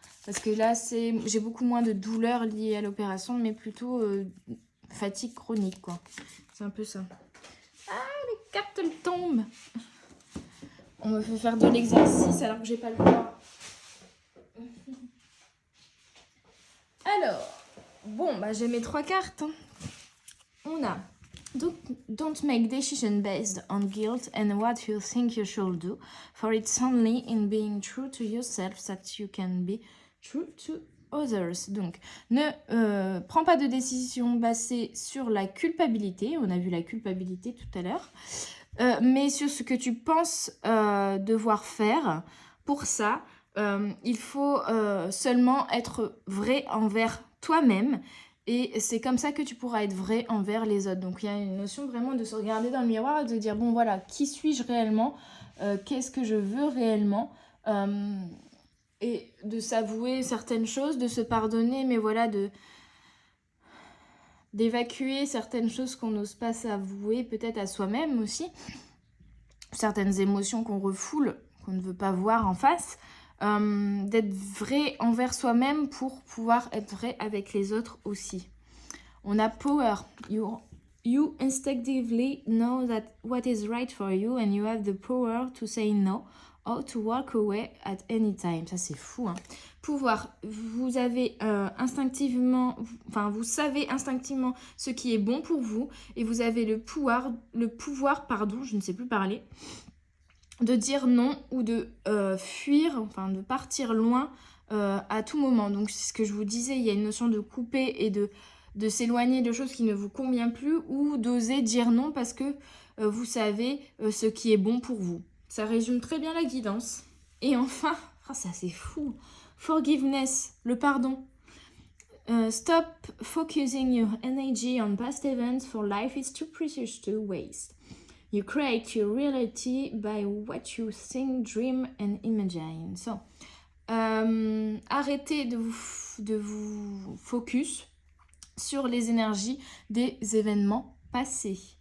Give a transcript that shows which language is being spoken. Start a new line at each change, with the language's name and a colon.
French: Parce que là, j'ai beaucoup moins de douleurs liées à l'opération, mais plutôt fatigue chronique, quoi. C'est un peu ça. Ah, les cartes, elles tombent. On me fait faire de l'exercice alors que j'ai pas le droit. Alors, bon, bah j'ai mes 3 cartes. Hein. On a
English: Don't make decisions based on guilt and what you think you should do, for it's only in being true to yourself that you can be true to others.
French: Donc, ne prends pas de décision basée sur la culpabilité. On a vu la culpabilité tout à l'heure. Mais sur ce que tu penses devoir faire. Pour ça, il faut seulement être vrai envers toi-même. Et c'est comme ça que tu pourras être vrai envers les autres. Donc, il y a une notion vraiment de se regarder dans le miroir et de dire, bon, voilà, qui suis-je réellement? Qu'est-ce que je veux réellement? Et de s'avouer certaines choses, de se pardonner, mais voilà, d'évacuer certaines choses qu'on n'ose pas s'avouer, peut-être à soi-même aussi. Certaines émotions qu'on refoule, qu'on ne veut pas voir en face. D'être vrai envers soi-même pour pouvoir être vrai avec les autres aussi. On a power.
English: You instinctively know that what is right for you and you have the power to say no or to walk away at any time.
French: Ça, c'est fou, hein. Pouvoir. Vous avez vous savez instinctivement ce qui est bon pour vous et vous avez le pouvoir, je ne sais plus parler, de dire non ou de fuir, de partir loin à tout moment. Donc, c'est ce que je vous disais, il y a une notion de couper et de s'éloigner de choses qui ne vous conviennent plus ou d'oser dire non parce que vous savez ce qui est bon pour vous. Ça résume très bien la guidance. Et enfin, ça c'est fou, forgiveness, le pardon.
English: Stop focusing your energy on past events, for life is too precious to waste. You create your reality by what you think, dream and imagine.
French: So, arrêtez de vous focus sur les énergies des événements passés.